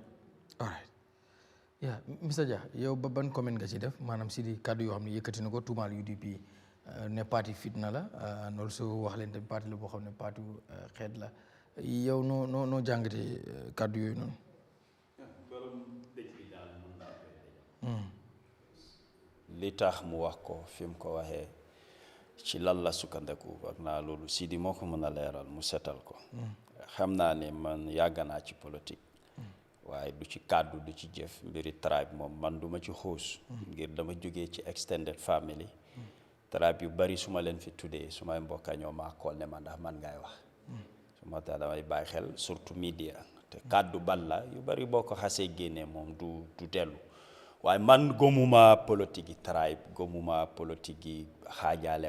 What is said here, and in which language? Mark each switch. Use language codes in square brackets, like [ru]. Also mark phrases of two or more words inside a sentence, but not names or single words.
[en] All right. Yeah, Mr. [wo] Dia yow ba ban comment nga ci def maanaam Seedy kàddu yoo xam ne yëkkati na ko tuumaal UDP ne parti fitna la [en] and also [wo] wax leen tamit parti la boo xam ne parti xeet la yow noo jàngatee kàddu yooyu noonu. li tax mu wax ko fi mu ko waxee ci lan la sukkandeku ak naa loolu Seedy moo ko mën a leeral mu setal ko xam naa ne man yàgg naa ci politique waaye du ci kàddu du ci jëf mbiri tribe moom man duma ci xuus ngir dama jógee ci [en] extended family tribe [wo] yu bari su ma leen fi tuddee su may mbokka ñoo maa kool ne ma ndax man ngay wax su ma tax damay bàyyi xel surtout media te kàddu ban la yu bari boo ko xasee génnee moom du dellu waaye man gomuma politique yi tribe gomuma politique yi xaajaale